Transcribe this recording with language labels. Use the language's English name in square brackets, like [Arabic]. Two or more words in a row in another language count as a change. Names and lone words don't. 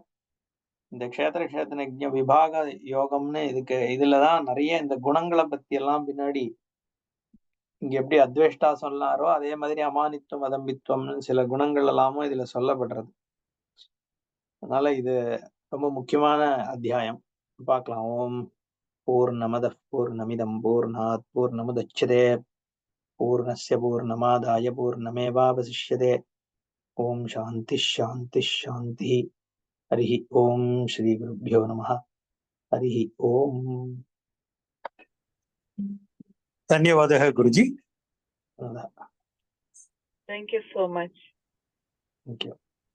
[Tamil] இந்த க்ஷேத்திர விபாக யோகம்னு இதுலதான் நிறைய இந்த குணங்களை பத்தி எல்லாம் பின்னாடி இங்க எப்படி அத்வேஷ்டா சொன்னாரோ அதே மாதிரி அமானித்துவம் அதம்பித்துவம்னு சில குணங்கள் எல்லாமும் இதுல சொல்லப்படுறது. அதனால இது ரொம்ப முக்கியமான அத்தியாயம். [Sanskrit] பார்க்கலாம். ओम् पूर्णमदः पूर्णमिदं पूर्णात् पूर्णमुदच्यते पूर्णस्य पूर्णमादाय पूर्णमेवावशिष्यते. ओम् शान्ति शान्ति शान्ति. हरि ओम् श्री गुरुभ्यो नमः। हरि ओम्. धन्यवादः गुरुजी. [English] Thank Thank you so much. you.